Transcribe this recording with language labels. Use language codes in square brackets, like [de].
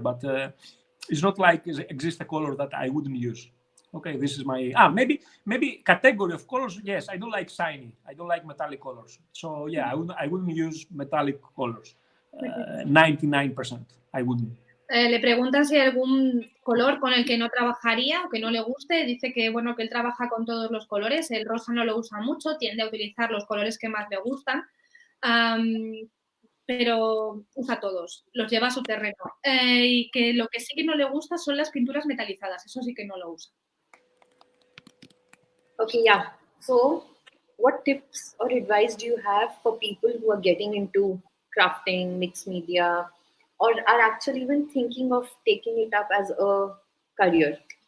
[en] But it's not like it exists a color that I wouldn't use. Okay, this is my maybe category of colors. Yes, I don't like shiny. I don't like metallic colors. So yeah, I wouldn't use metallic colors. 99%, I wouldn't. [es] Le preguntan si hay algún color con el que no trabajaría o que no le guste. Dice que bueno, que él trabaja con todos los colores. El rosa no lo usa mucho, tiende a utilizar los colores que más le gustan. Pero usa todos, los lleva a su terreno. Y que lo que sí que no le gusta son las pinturas metalizadas, eso sí que no lo usa. [en] Okay, yeah. So, what tips or advice do you have for people who are getting into crafting, mixed media, or are actually even thinking of taking it up as a career?